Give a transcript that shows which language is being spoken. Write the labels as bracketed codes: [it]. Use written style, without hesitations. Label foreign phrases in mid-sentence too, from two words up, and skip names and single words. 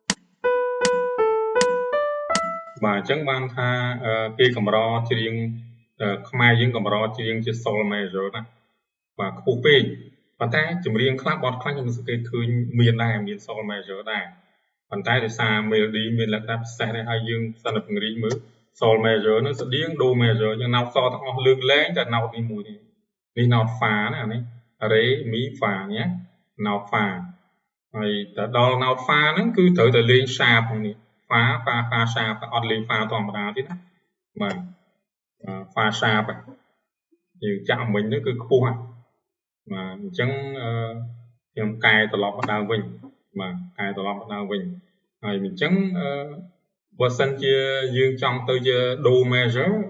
[km] បាទអញ្ចឹងបានថាគេកម្រច្រៀងខ្មែរយើងក៏រកជាងជា [en] sol major [km] ណាបាទខ្ពស់ពេកប៉ុន្តែចម្រៀងខ្លះបទខ្លះខ្ញុំសង្កេតឃើញមានដែរមាន [en] sol major [km] ដែរប៉ុន្តែដោយ សារ melody មានលក្ខណៈពិសេសដែរហើយយើងសិនតែពង្រីកមើល [en] sol major [km] នឹងស្តៀង [en] do major [km] យើង note សទាំងអ ស់លើកលែងតែ note នេះមួយនេះ [en] note fa [km] ណានេះ [en] re mi fa [km] ញ៉ា [en] note fa [km] ហើយតែដល់ [en] note fa [km] ហ្នឹងគឺត្រូវតែលេង sharp នេះ [en] fa sharp [km] អត់លេង fa ធម្មតាទេណាបាទ [en] fa sharp [km] យើងចាក់មិញនេះគឺខ្ពស់បាទអញ្ចឹងខ្ញុំកែត្រឡប់មកដើមវិញបាទកែត្រឡប់មកដើមវិញហើយអញ្ចឹងបើសិនជាយើងចង់ទៅជា [en] do major